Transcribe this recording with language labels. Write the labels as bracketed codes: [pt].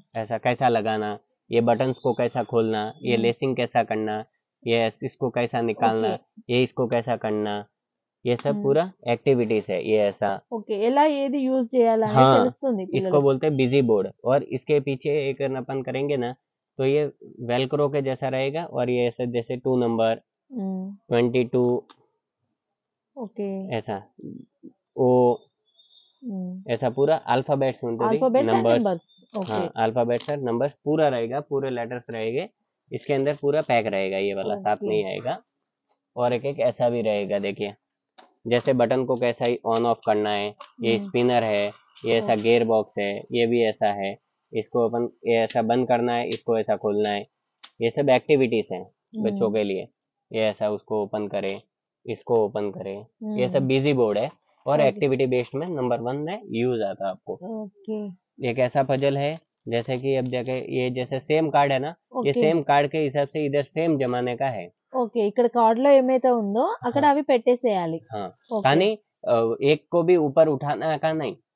[hi] ऐसा कैसा लगाना, ये बटन्स को कैसा खोलना, ये लेसिंग कैसा करना, ये इसको कैसा निकालना, ये इसको कैसा करना, ये सब पूरा एक्टिविटीज है ये ऐसा. [te] ओके, ఎలా ఏది యూజ్ చేయాలని తెలుస్తుంది. [hi] इसको बोलते हैं बिजी बोर्ड. और इसके पीछे एक अपन करेंगे ना, तो ये वेलक्रो के जैसा रहेगा. और ये ऐसा जैसे 2 नंबर 22 ओके ऐसा ओ ऐसा पूरा अल्फाबेट्स [te] ఉంటుంది. [hi] नंबर्स, अल्फाबेट्स और नंबर्स पूरा रहेगा, पूरे लेटर्स रहेंगे इसके अंदर, पूरा पैक रहेगा. ये वाला साथ नहीं आएगा. और एक एक ऐसा भी रहेगा. देखिए जैसे बटन को कैसा ही ऑन ऑफ करना है, ये स्पिनर है, ये ऐसा गियर बॉक्स है, ये भी ऐसा है. इसको अपन ये ऐसा बंद करना है, इसको ऐसा खोलना है. ये सब एक्टिविटीज हैं बच्चों के लिए. ये ऐसा उसको ओपन करे, इसको ओपन करे. ये सब बिजी बोर्ड है और एक्टिविटी बेस्ड में नंबर 1 में यूज आता है आपको. एक ऐसा पजल है जैसे कि अब देखे, ये जैसे सेम कार्ड है ना, ये सेम कार्ड के हिसाब से इधर सेम जमाने का है. [te] ఓకే, ఇక్కడ కార్డ్ లో ఏమైతే ఉందో అక్కడ అవి పెట్టేసేయాలి. కానీ [hi] एक को भी ऊपर उठाना का नहीं.